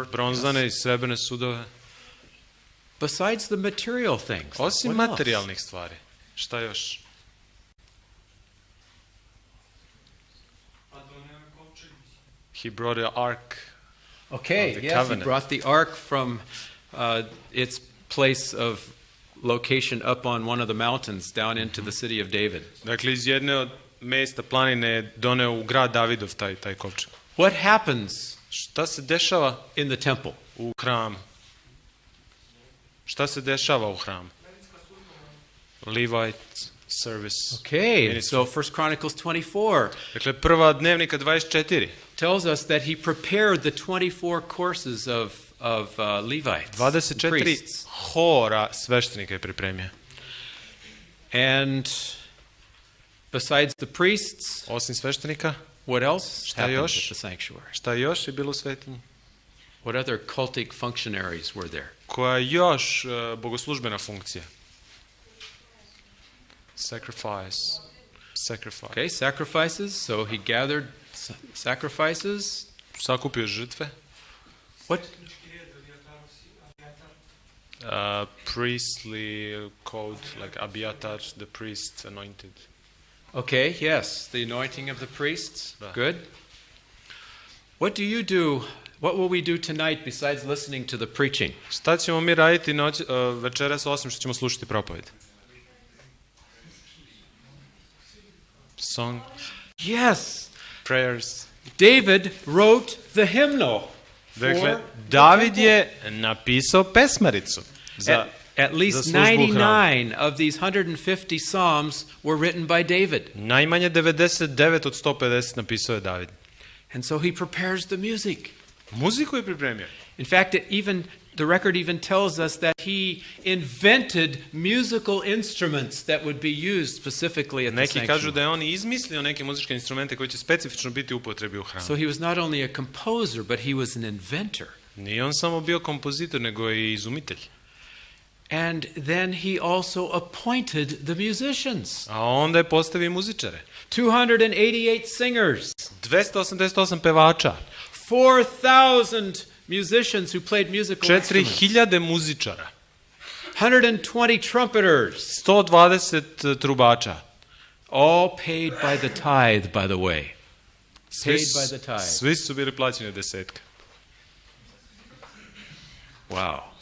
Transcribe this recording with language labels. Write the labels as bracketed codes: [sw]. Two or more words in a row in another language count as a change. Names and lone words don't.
[sr] Bronzane i srebrne sudove. [en] Besides the material things. [sr] Osim [en] what else? [sr] materijalnih stvari. Šta još? [en] He brought an ark. Okay, of the yes, covenant. he brought the ark from its place of location up on one of the mountains down into the city of David. [sr] Dakle, iz jedne od mesta planine je doneo u grad Davidov taj kovčeg. [en] What happens [sr] Šta se dešava [en] in the temple? [sr] u hramu? Šta se dešava u hramu? [en] Levite service. Okay, ministry. so 1 Chronicles 24 [sr] Dakle, prva dnevnika 24. [en] tells us that he prepared the 24 courses of Levites, 24 priests. [sr] hora sveštenika je pripremio. [en] And besides the priests, [sr] Osim sveštenika, [en] what else [sr] Šta [en] happened [sr] još? [en] at the sanctuary? [sr] šta još je bilo u svetinji? [en] What other cultic functionaries were there? [sr] Koja je još bogoslužbena funkcija? [en] Sacrifice. Okay, sacrifices. So he gathered sacrifices. [sr] Sakupio žrtve. [en] What? Priestly code, like Abiatar, the priest anointed. Okay, yes, the anointing of the priests. [sr] Da. [en] Good. What do you do? What will we do tonight besides listening to the preaching? [sr] Šta ćemo mi raditi večeras osim što ćemo slušati propoved? [en] Song, Yes, prayers. David wrote the hymnal. [sr] Dakle, David je napisao pesmaricu. [en] At least [sr] za službu u hramu. [en] 99 of these 150 psalms were written by David. [sr] Najmanje 99 od 150 napisao je David. [en] And so he prepares the music. [sr] Muziku je pripremio. [en] In fact, the record even tells us that he invented musical instruments that would be used specifically at the [sr] Neki kažu [en] sanctuary. [sr] da je on izmislio neke muzičke instrumente koji će specifično biti u upotrebi u hramu. [en] So he was not only a composer, but he was an inventor. [sr] Nije on samo bio kompozitor, nego i izumitelj. [en] And then he also appointed the musicians. [sr] A onda je postavio muzičare. [en] 288 singers. [sr] 288 pevača. [en] 4,000 musicians who played musical instruments. [sr] 4000 muzičara. [en] 120 trumpeters. [sr] 120 trubača. [en] All paid by the tithe, by the way. Paid by the tithe. [sr] Svi su bili plaćeni desetka. [en] Wow.